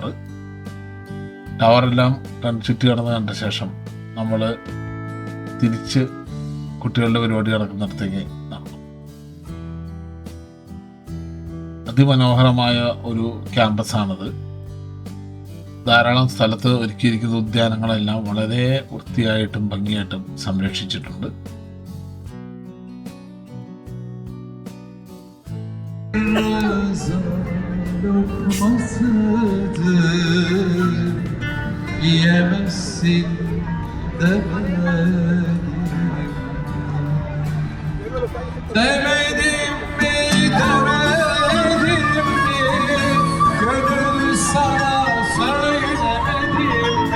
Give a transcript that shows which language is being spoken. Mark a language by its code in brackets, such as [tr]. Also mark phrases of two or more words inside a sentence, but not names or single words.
[ml] ടവറെല്ലാം ചുറ്റി കടന്ന് കണ്ട ശേഷം നമ്മൾ തിരിച്ച് കുട്ടികളുടെ പരിപാടി നടക്കുന്നിടത്തേക്ക് നടന്നു. അതിമനോഹരമായ ഒരു ക്യാമ്പസാണിത്. ധാരാളം സ്ഥലത്ത് ഒരുക്കിയിരിക്കുന്ന ഉദ്യാനങ്ങളെല്ലാം വളരെ വൃത്തിയായിട്ടും ഭംഗിയായിട്ടും സംരക്ഷിച്ചിട്ടുണ്ട്. [tr] Lokmasıdır, yiyemezsin demedim. Demedim mi, demedim mi, gönül sana söylemedim mi?